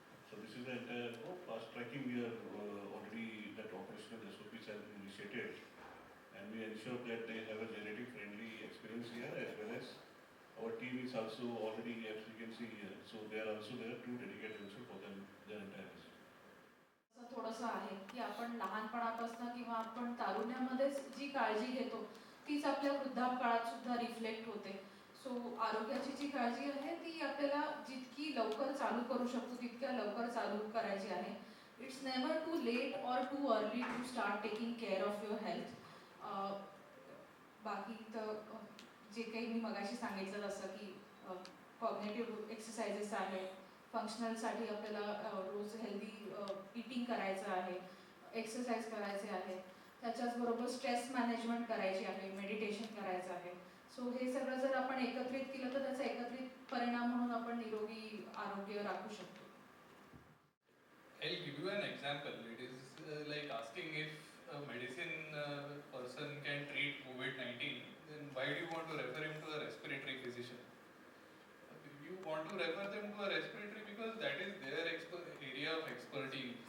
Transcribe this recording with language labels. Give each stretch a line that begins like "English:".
English: So this is the entire fast tracking we are already, that operational SOPs have been initiated. And we ensure that they have a genetic friendly experience here, as well as our team is also already, as you can see here, so they are also there to dedicate themselves for them, their entire visit.
Marathi: असं थोडंसं आहे की आपण लहानपणापासून किंवा आपण तारुण्यामध्येच जी काळजी घेतो तीच आपल्या वृद्धापकाळात सुद्धा रिफ्लेक्ट होते. सो आरोग्याची जी काळजी आहे ती आपल्याला जितकी लवकर चालू करू शकतो तितक्या लवकर चालू करायची आहे.
English: It's never too late or too early to start taking care of your health.
Marathi: बाकी तर जे काही मी मगाशी सांगितलं जसं की कॉग्नेटिव्ह एक्सरसाइजेस आहेत, फंक्शनलसाठी आपल्याला रोज हेल्दी ईटिंग करायचं आहे, एक्सरसाइज करायचे आहे, त्याच्याचबरोबर स्ट्रेस मॅनेजमेंट करायची आहे, मेडिटेशन करायचं आहे. सो हे सगळं जर आपण एकत्रित केलं तर त्याचा एकत्रित परिणाम म्हणून आपण निरोगी आरोग्य राखू शकतो.
English: I'll give you an example. It is like asking if a medicine person can treat COVID-19, then why do you want to refer him to a respiratory physician? You want to refer them to a respiratory because that is their area of expertise.